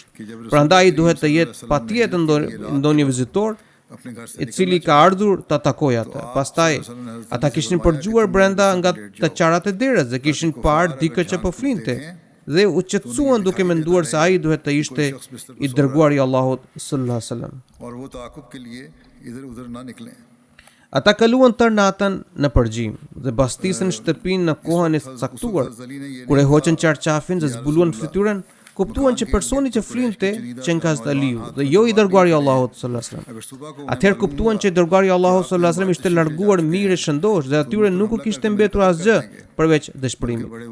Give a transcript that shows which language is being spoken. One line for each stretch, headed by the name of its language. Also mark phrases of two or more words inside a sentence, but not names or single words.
Albanian: Prandaj duhet të jetë patjetër ndonjë vizitor i cili ka ardhur ta takojë atë. Pastaj ata kishin përgjuar brenda nga të qarat e derës dhe kishin parë dikë që po flinte dhe u qetësuan duke menduar se ai duhet të ishte i dërguari i Allahut
Arabic: صلى الله عليه وسلم.
Urdu: اور وہ تعاقب کے لیے ادھر ادھر نہ نکلیں
Albanian: Ata kaluan tër natën në përgjim dhe bastisën shtëpinë në kohën e caktuar. Kur e hoqën qarqafin dhe zbuluan fytyrën, kuptuan që personi që flinte qenë Hazrat Aliu dhe jo i dërguari i Allahut
Arabic: صلى الله عليه وسلم.
Albanian: Atëherë kuptuan që i dërguari i Allahut
Arabic: صلى الله عليه وسلم
Albanian: ishte larguar mirë e shëndosh dhe atyre nuk u kishte mbetur asgjë përveç dëshpërimit.